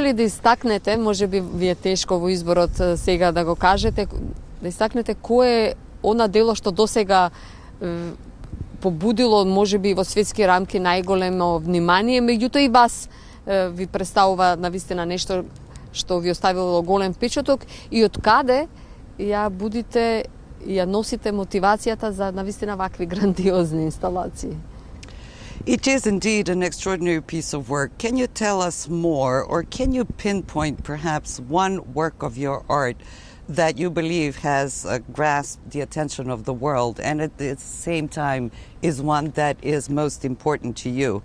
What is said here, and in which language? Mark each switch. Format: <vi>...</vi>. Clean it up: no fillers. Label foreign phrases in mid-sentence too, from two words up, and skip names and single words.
<mk>ли да истакнете, може би ви е тешко во изборот сега да го кажете, да истакнете кое е она дело што досега побудило можеби во светски рамки најголемо внимание, меѓутоа и вас ви представува навистина нешто што ви оставило голем впечаток и од каде ја носите мотивацијата за навистина вакви грандиозни инсталации?</mk> <en>It is indeed an extraordinary piece of work. Can you tell us more, or can you pinpoint perhaps one work of your art that you believe has grasped the attention of the world and at the same time is one that is most important to you?</en>